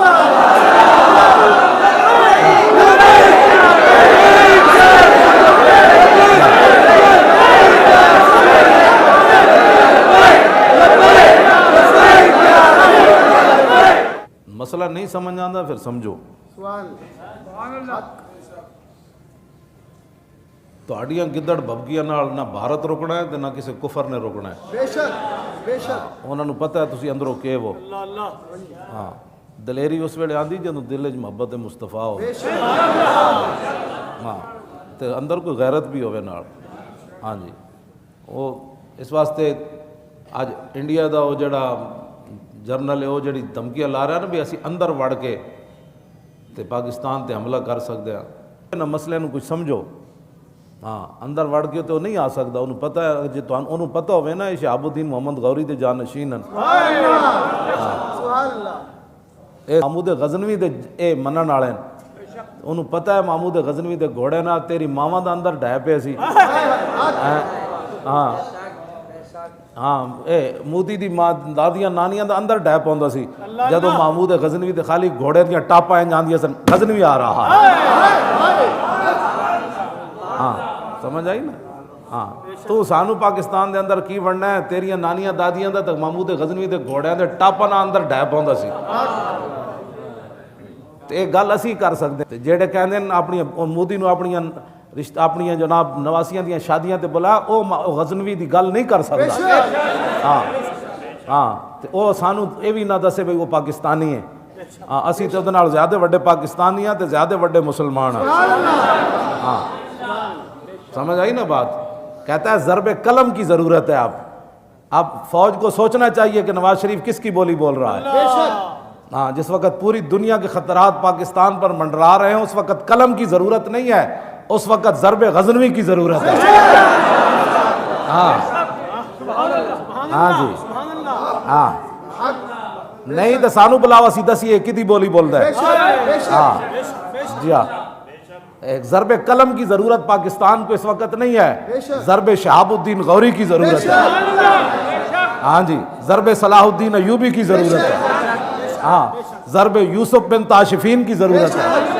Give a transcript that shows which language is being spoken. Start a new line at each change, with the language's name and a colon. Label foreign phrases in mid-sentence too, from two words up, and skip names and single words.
Urdu: مسئلہ نہیں سمجھ آتا پھر سمجھو.
Punjabi: تہاڈیاں گدڑ بھبکیاں نال نہ بھارت روکنا ہے تے نہ کسی کفر نے روکنا ہے. بے شک انہاں نوں پتہ ہے تسی اندروں کے وہ. ہاں دلیری اس ویلے آندی جدوں دل وچ محبت مصطفیٰ ہو, ہاں تے اندر کوئی غیرت بھی ہوے نال. ہاں جی, وہ اس واسطے اج انڈیا دا وہ جڑا جرنل ہے وہ جڑی دھمکیاں لا رہا ہے نا بھی اسی اندر وڑ کے تے پاکستان تے حملہ کر سکتے ہیں نا, مسئلے نوں کچھ سمجھو. ہاں اندر وڑ کے تو نہیں آ سکتا, انہوں پتہ ہے, جی انہوں پتہ ہوئے نا شہاب الدین محمد غوری دے جانشین ہیں, محمود غزنوی دے اے منن والے ہیں, انہوں پتہ ہے محمود غزنوی دے گھوڑے نہ تیری ماواں دا اندر ڈھے پے سی. ہاں ہاں اے موتی دی ماں دادیاں نانیاں دا اندر ڈھے پوندا سی جدوں محمود غزنوی دے خالی گھوڑے دیاں ٹاپاں انج آندیاں سن,
Urdu: غزنوی آ رہا ہے.
Punjabi: ہاں سمجھ آئی نا. ہاں تو سانو پاکستان دے اندر کی بننا ہے؟ تیریاں نانیاں دادیاں دا تک محمود غزنوی دے گھوڑیاں دے ٹاپاں نال اندر ڈھے پوندا سی. تے ایک گل اسی کر سکدے تے جڑے کہندے نے اپنی مودی نو اپنیاں جناب نواسیاں دیاں شادیاں تے بلا او غزنوی دی گل نہیں کر سکدا. ہاں ہاں تے او سانو اے وی نہ دسے بھئی وہ پاکستانی ہے. ہاں اسی تے اودے نال زیادہ وڈے پاکستانی ہاں تے زیادہ وڈے مسلمان ہاں.
Urdu: ہاں سمجھ آئی نا بات. کہتا ہے ضرب قلم کی ضرورت ہے. آپ فوج کو سوچنا چاہیے کہ نواز شریف کس کی بولی بول رہا ہے. ہاں جس وقت پوری دنیا کے خطرات پاکستان پر منڈرا رہے ہیں اس وقت قلم کی ضرورت نہیں ہے, اس وقت ضرب غزنوی کی ضرورت ہے.
Punjabi: ہاں ہاں جی ہاں نہیں تو سانو بلاوا سی دسی کدی بولی بولتا ہے.
Urdu: ہاں جی ہاں ایک ضرب قلم کی ضرورت پاکستان کو اس وقت نہیں ہے, ضرب شہاب الدین غوری کی ضرورت ہے. ہاں جی ضرب صلاح الدین ایوبی کی ضرورت ہے. ہاں ضرب یوسف بن تاشفین کی ضرورت ہے.